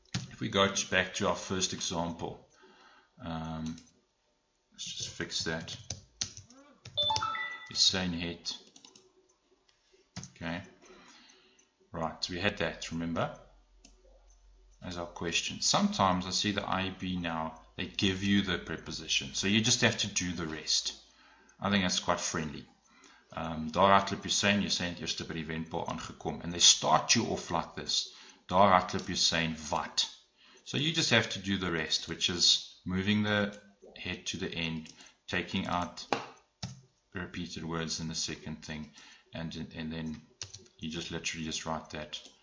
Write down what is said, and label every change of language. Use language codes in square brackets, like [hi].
[en] If we go back to our first example, let's just fix that. It's saying het. Okay. Right, we had that, remember? As our question. Sometimes I see the IEB now, they give you the preposition. So you just have to do the rest. I think that's quite friendly. [af] Daar hardloop jy sê eerste by die wendpaal aangekom. [en] And they start you off like this. [af] Daar hardloop jy wat. [en] So you just have to do the rest, which is moving the head to the end, taking out repeated words in the second thing, and then you just literally just write that.